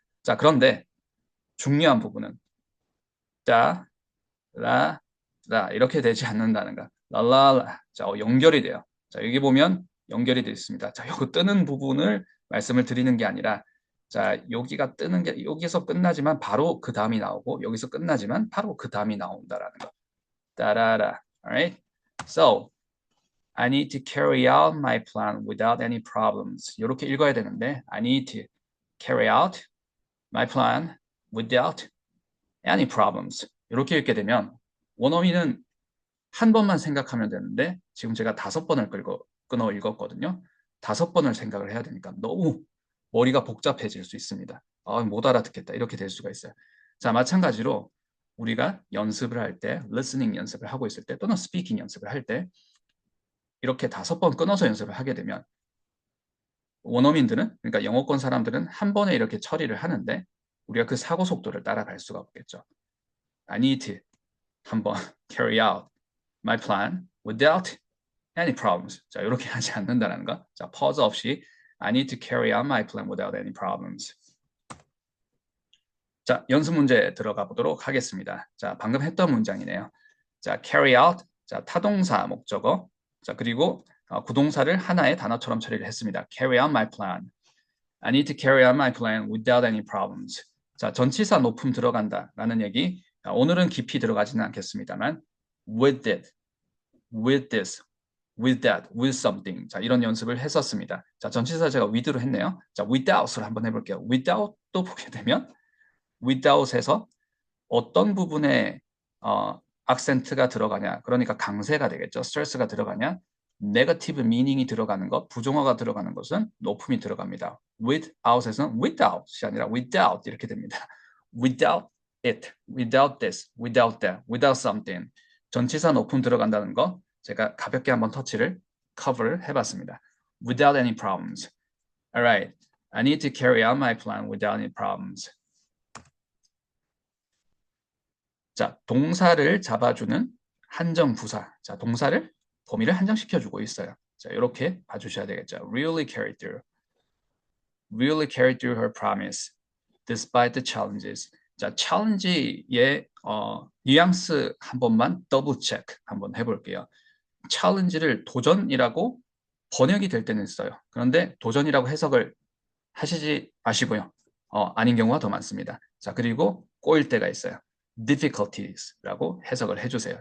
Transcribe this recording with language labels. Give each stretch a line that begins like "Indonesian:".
Korean: 자, 그런데 중요한 부분은 따, 라, 라 이렇게 되지 않는다는 거. 랄랄라. 자, 연결이 돼요. 자, 여기 보면 연결이 되어 있습니다. 자, 요거 뜨는 부분을 말씀을 드리는 게 아니라 자, 여기가 뜨는 게 여기서 끝나지만 바로 그 다음이 나오고 여기서 끝나지만 바로 그 다음이 나온다라는 거. 따라라. Alright?
English: So, I need to carry out my plan without any problems.
Korean: 이렇게 읽어야 되는데
English: I need to carry out my plan without any problems.
Korean: 이렇게 읽게 되면 원어민은 한 번만 생각하면 되는데 지금 제가 5번을 끊어 읽었거든요. 5번을 생각을 해야 되니까 너무 머리가 복잡해질 수 있습니다. 못 알아듣겠다 이렇게 될 수가 있어요. 자, 마찬가지로 우리가 연습을 할 때, listening 연습을 하고 있을 때 또는 speaking 연습을 할 때 이렇게 5번 끊어서 연습을 하게 되면 원어민들은 그러니까 영어권 사람들은 한 번에 이렇게 처리를 하는데 우리가 그 사고 속도를 따라갈 수가 없겠죠.
English: I need to 한번 carry out my plan without any problems.
Korean: 자, 이렇게 하지 않는다는 거. 자, pause 없이
English: I need to carry out my plan without any problems.
Korean: 자, 연습 문제 들어가 보도록 하겠습니다. 자, 방금 했던 문장이네요. 자, carry out. 자, 타동사 목적어. 자, 그리고 구동사를 하나의 단어처럼 처리를 했습니다.
English: carry out my plan. I need to carry out my plan without any problems.
Korean: 자, 전치사 높음 들어간다라는 얘기. 오늘은 깊이 들어가지는 않겠습니다만
English: with it, with this, with that, with something.
Korean: 자, 이런 연습을 했었습니다. 자, 전치사 제가 with로 했네요. 자, without으로 한번 해볼게요. without도 보게 되면 without에서 어떤 부분에 악센트가 들어가냐, 그러니까 강세가 되겠죠. 스트레스가 들어가냐, 네거티브 미닝이 들어가는 것, 부정어가 들어가는 것은 높음이 들어갑니다. without에서는 without이 아니라 without 이렇게 됩니다.
English: without it, without this, without that, without something.
Korean: 전치사 높음 들어간다는 거 제가 가볍게 한번 터치를 커버를 해봤습니다.
English: without any problems. Alright, I need to carry out my plan without any problems.
Korean: 자, 동사를 잡아주는 한정부사. 자, 동사를 범위를 한정시켜주고 있어요. 자, 이렇게 봐주셔야 되겠죠.
English: Really carried through. Really carried through her promise, despite the challenges.
Korean: 자, challenge의 뉘앙스 한 번만 더블 체크 한번 해볼게요. challenge를 도전이라고 번역이 될 때는 있어요. 그런데 도전이라고 해석을 하시지 마시고요. 아닌 경우가 더 많습니다. 자, 그리고 꼬일 때가 있어요. difficulties라고 해석을 해주세요.